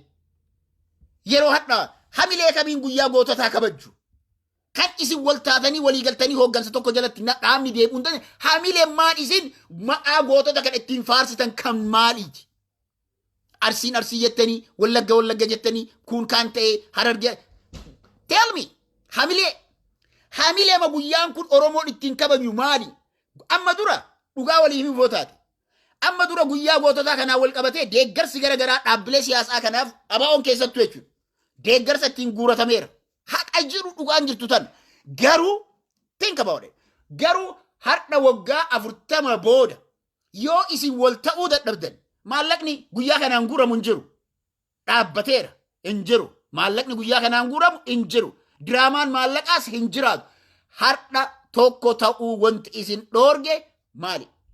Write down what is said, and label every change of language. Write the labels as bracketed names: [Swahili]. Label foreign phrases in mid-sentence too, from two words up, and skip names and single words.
[Oromo] Yeroo hadhaa hamilee kamiin guyyaa goototaa kabajju. Kan isin wal taatanii walii galtanii hooggansa tokko jalatti dhaabni deebi'uun ta'e hamileen maal isin maqaa gootota kan ittiin faarsitan kan maaliiti? Arsiin arsii jettanii wallagga jettanii kun kan ta'e Hararge. [English] Tell me [Oromo] hamilee ma guyyaan kun Oromoon ittiin kabaju maali? Amma dura dhugaa walii himuu taate. Amma dura guyyaa goototaa kanaa wal qabatee deeggarsi garagaraa dhaabbilee siyaasaa kanaaf ABO'n keessattuu jechuudha. Deeggarsa ittiin guuratameera. Haqa jiru dhugaan jirtu tan garuu [English] think about it. [Oromo] Garuu har'a waggaa 40 booda yoo isin wal ta'uu dadhabdan maallaqni guyyaa kanaan guuramu hin jiru. Dhaabbateera hin jiru. Maallaqni guyyaa kanaan guuramu hin jiru. Diraamaan maallaqaas hin jiraatu. Har'a tokko ta'uu wanti isin dhoorge maali?